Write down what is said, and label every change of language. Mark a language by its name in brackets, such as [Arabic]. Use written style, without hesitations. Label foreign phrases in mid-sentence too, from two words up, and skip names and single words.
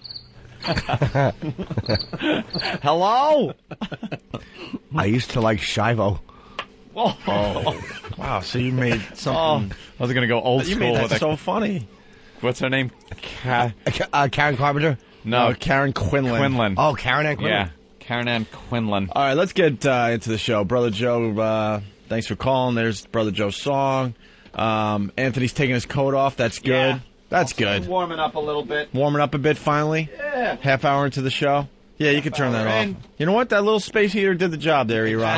[English] Hello? I used to like Shivo. Oh, wow. So you made something. I was going to go old You school made with that so funny. What's her name? Karen Carpenter? No, Karen Quinlan. Quinlan. Oh, Karen Ann Quinlan. Yeah, Karen Ann Quinlan. All right, let's get into the show. Brother Joe, thanks for calling. There's Brother Joe's song. Anthony's taking his coat off. That's good. Yeah. That's good. Warming up a little bit. Warming up a bit finally. Yeah. Half hour into the show. Yeah, you can turn that off. You know what? That little space heater did the job there, E-Rock.